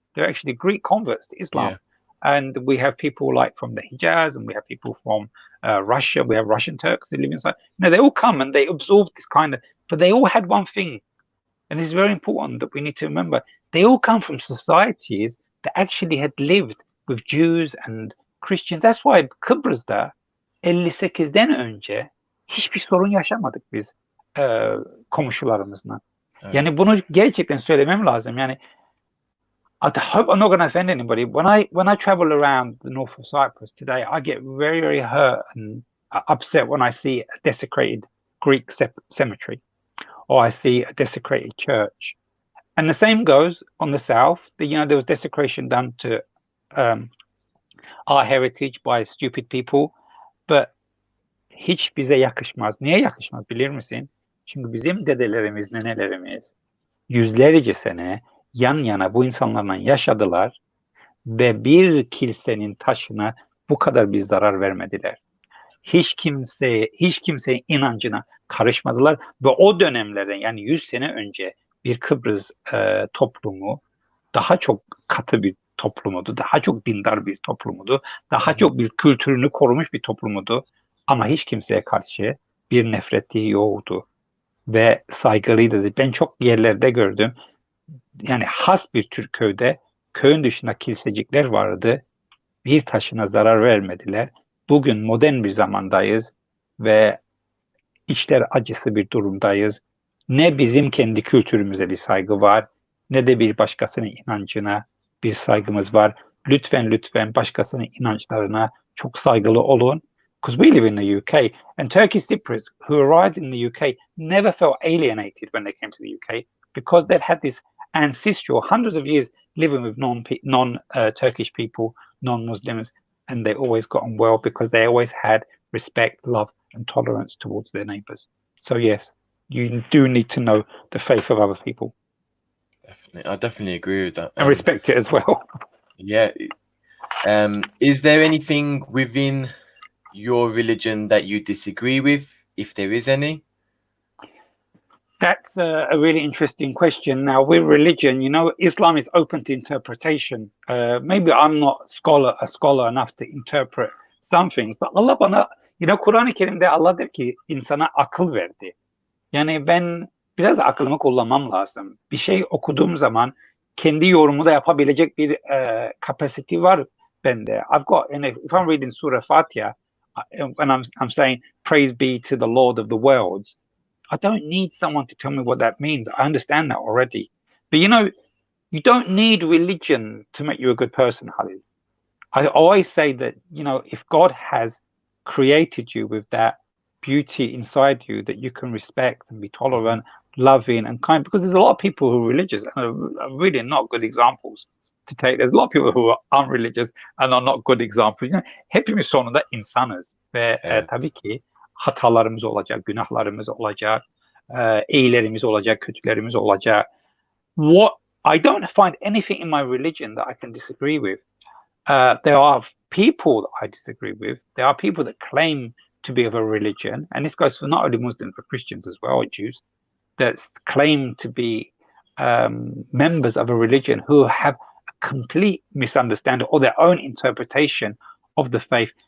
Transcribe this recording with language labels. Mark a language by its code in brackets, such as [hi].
[en] They're actually Greek converts to Islam. Yeah. And we have people like from the Hijaz, and we have people from Russia. We have Russian Turks that live inside. They all come and they absorb this but they all had one thing. And it's very important that we need to remember, they all come from societies that actually had lived with Jews and Christians. That's why [tr] Kıbrıs'ta 58'den önce hiçbir sorun yaşamadık biz komşularımızla. Evet. Yani bunu gerçekten söylemem lazım. [en] Yani I hope I'm not going to offend anybody. When I travel around the north of Cyprus today, I get very, very hurt and upset when I see a desecrated Greek cemetery, or I see a desecrated church. And the same goes on the south. There was desecration done to our heritage by stupid people. [tr] But hiç bize yakışmaz. Niye yakışmaz bilir misin? Çünkü bizim dedelerimiz, nenelerimiz yüzlerce sene yan yana bu insanlarla yaşadılar ve bir kilisenin taşına bu kadar bir zarar vermediler. Hiç kimseye inancına karışmadılar ve o dönemlerde, yani 100 sene önce bir Kıbrıs toplumu daha çok katı bir toplumudu, daha çok dindar bir toplumudu, daha çok bir kültürünü korumuş bir toplumudu, ama hiç kimseye karşı bir nefreti yoktu ve saygılıydı. Ben çok yerlerde gördüm. Yani has bir Türk köyün dışında kilisecikler vardı. Bir taşına zarar vermediler. Bugün modern bir zamandayız ve içler acısı bir durumdayız. Ne bizim kendi kültürümüze bir saygı var, ne de bir başkasının inancına bir saygımız var. Lütfen başkasının inançlarına çok saygılı olun. [en] Because we live in the UK, and Turkish Cypriots who arrived in the UK never felt alienated when they came to the UK, because they've had this ancestral hundreds of years living with non-Turkish people, non-Muslims, and they always got on well because they always had respect, love, and tolerance towards their neighbours. So yes, you do need to know the faith of other people. Definitely, I definitely agree with that, and respect it as well. Yeah, Is there anything within your religion that you disagree with, if there is any? That's a really interesting question. Now, with religion, Islam is open to interpretation. Maybe I'm not a scholar enough to interpret some things, but [tr] Allah bana, Kur'an-ı Kerim'de Allah der ki insana akıl verdi. Yani ben biraz da aklımı kullanmam lazım. Bir şey okuduğum zaman kendi yorumu da yapabilecek bir capacity var bende. [en] I've got, and if I'm reading Surah Fatiha, and I'm saying, praise be to the Lord of the worlds, I don't need someone to tell me what that means. I understand that already. But you don't need religion to make you a good person, Halil. I always say that, if God has created you with that beauty inside you that you can respect and be tolerant, loving and kind, because there's a lot of people who are religious and are really not good examples to take. There's a lot of people who are unreligious and are not good examples. [tr] Hepimiz sonunda insanız ve tabii ki hatalarımız olacak, günahlarımız olacak, iyilerimiz olacak, kötülerimiz olacak. [en] What I don't find anything in my religion that I can disagree with. There are people that I disagree with. There are people that claim to be of a religion, and this goes for not only Muslims but Christians as well, or Jews, that claim to be members of a religion who have a complete misunderstanding or their own interpretation of the faith.